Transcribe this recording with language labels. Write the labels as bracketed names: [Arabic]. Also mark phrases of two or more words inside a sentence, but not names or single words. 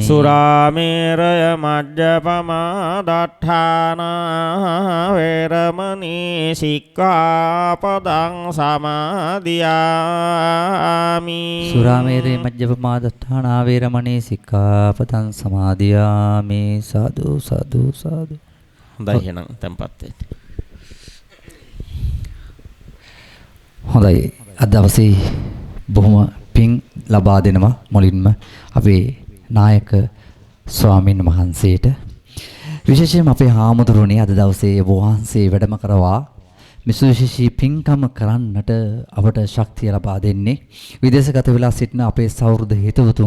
[Pali] සුරාමේරය මජ්ජපමා දට්ඨානා වේරමණී සික්ඛාපදං සමාදියාමි. සුරාමේරේ මජ්ජපමා දට්ඨානා වේරමණී සික්ඛාපදං සමාදියාමි. [Sinhala] සාදු සාදු සාදු. හොඳයි, එහෙනම් tempත් වෙන්න. හොඳයි, අද දවසේ බොහොම පිං ලබා දෙනවා මුලින්ම අපේ නායක ස්වාමීන් වහන්සේට. විශේෂයෙන්ම අපේ හාමුදුරුවනේ අද දවසේ වහන්සේ වැඩම කරවා විශේෂී පින්කම කරන්නට අපට ශක්තිය ලබා දෙන්නේ විදේශගත වෙලා සිටින අපේ සහෘද හිතවතුන්.